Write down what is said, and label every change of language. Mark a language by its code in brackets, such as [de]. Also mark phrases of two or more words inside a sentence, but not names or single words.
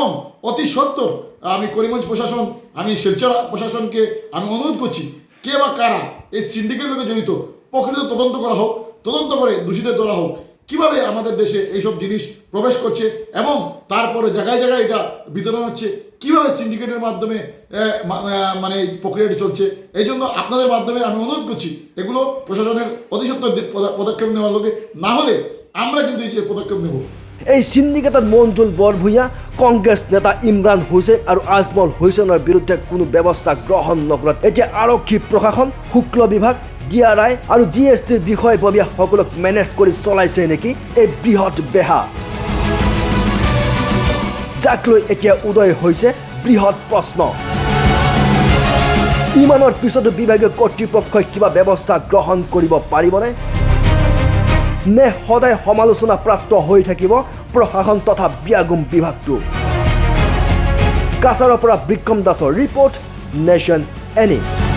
[bn] অতি সত্বর আমি করিমগঞ্জ প্রশাসন আমি শিলচর প্রশাসনকে আমি অনুরোধ করছি কে বা কারা এই সিন্ডিকেটের লোকে জড়িত প্রকৃত তদন্ত করা হোক তদন্ত করে দোষীদের ধরা হোক কিভাবে আমাদের দেশে এইসব জিনিস প্রবেশ করছে এবং তারপরে জায়গায় জায়গায় এটা বিতরণ হচ্ছে কিভাবে সিন্ডিকেটের মাধ্যমে মানে এই প্রক্রিয়াটি চলছে এই জন্য আপনাদের মাধ্যমে আমি অনুরোধ করছি এগুলো প্রশাসনের অতি সত্বর পদক্ষেপ নেওয়ার লোকে না হলে আমরা কিন্তু এই পদক্ষেপ নেব [as] এই সিন্ডিকেটত মঞ্জুল বৰভূঞা কংগ্ৰেছ নেতা ইমৰান হুছেইন আৰু আজমল হুছেইনৰ বিৰুদ্ধে কোনো ব্যৱস্থা গ্ৰহণ নকৰাত এতিয়া আৰক্ষী প্ৰশাসন শুক্ল বিভাগ DRI আৰু GSTৰ বিষয়ববীয়াসকলক মেনেজ কৰি চলাইছে নেকি এই বৃহৎ বেহা যাক লৈ এতিয়া উদয় হৈছে বৃহৎ প্ৰশ্ন ইমানৰ পিছতো বিভাগীয় কৰ্তৃপক্ষই কিবা ব্যৱস্থা গ্ৰহণ কৰিব পাৰিবনে নে সদায় সমালোচনা প্ৰাপ্ত হৈ থাকিব প্ৰশাসন তথা ব্যাগুম বিভাগটো কাছাৰৰ পৰা বিক্ৰম দাসৰ ৰিপৰ্ট নেশ্যন এনি